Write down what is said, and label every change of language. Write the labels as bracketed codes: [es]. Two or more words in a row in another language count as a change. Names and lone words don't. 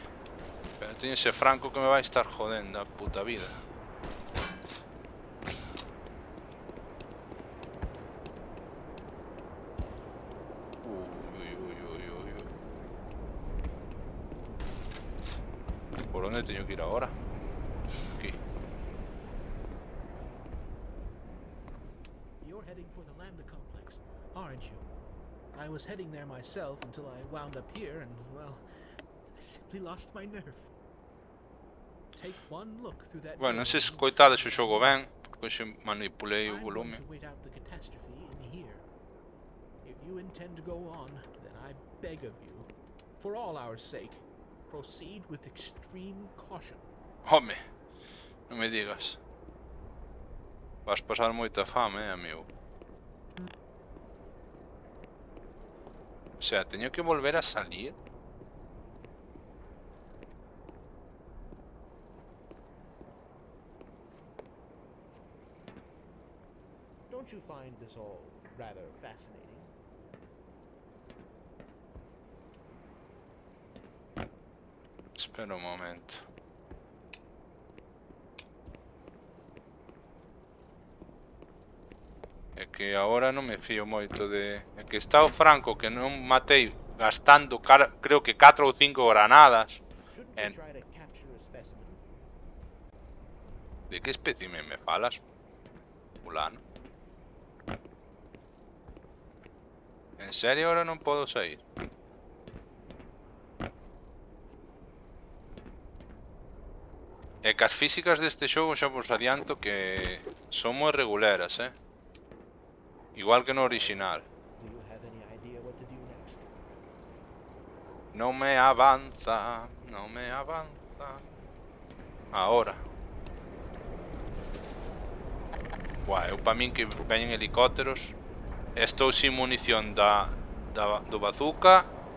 [gl] Pero teño ese Franco que me vai estar jodendo a puta vida. [es] ¿Por dónde [gl] teño que ir ahora? Aquí. [en] You're heading for the Lambda complex, aren't you? I was heading there myself until I wound up here and, well, I simply lost my nerve. Take one look through that [gl] Bueno, non sei se [en] door and [gl] coitades o [en] you'll see [gl] xogo [en] what [gl] ben, porque hoxe manipulei o [en] I'm going [gl] volume. [en] to wait out the catastrophe in here. If you intend to go on, then I beg of you, for all our sake, proceed with extreme caution. [gl] Home, non me digas. Vas pasar moita fame, amigo. [es] O sea, [gl] teño que volver a salir. [en] Don't you find this all rather fascinating? [gl] Espera un momento. É que agora non me fío moito de... É que está o Franco que non matei gastando creo que 4 ou 5 granadas. [en] Shouldn't we And- try to capture a specimen? [gl] De que espécime me falas? Fulano. En serio ahora non podo sair? É que as físicas deste xogo xa vos adianto que son moi reguleras, Igual que no original. [en] Do you have any idea what to do next? [gl] Non me avanza, non me avanza. Ahora. Buah, eu pa min que veñen helicópteros. Estou sin munición do bazooka.